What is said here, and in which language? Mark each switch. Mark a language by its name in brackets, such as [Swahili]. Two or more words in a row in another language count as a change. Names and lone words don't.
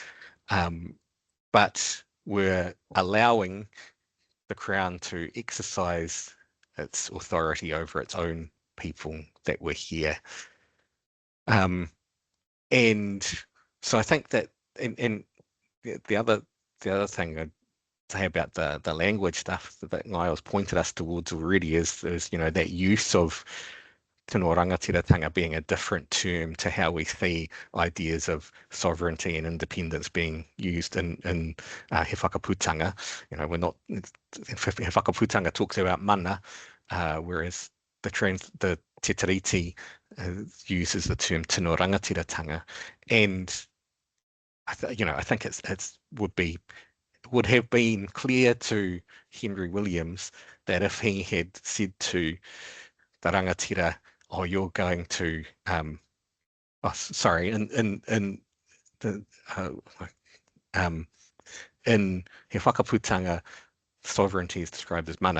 [English] But we're allowing the Crown to exercise its authority over its own people that were here. And so I think that, and the other thing I'd say about the language stuff that Ngaio's pointed us towards already is you know, that use of [Māori] tino rangatiratanga [English] being a different term to how we see ideas of sovereignty and independence being used in he whakaputanga. You know, we're not, he whakaputanga talks about mana, whereas the Te Tiriti uses the term [Māori] tino rangatiratanga. [English] And I think it's would have been clear to Henry Williams that if he had said to the rangatira, oh, you're going to, in he whakaputanga, sovereignty is described as mana.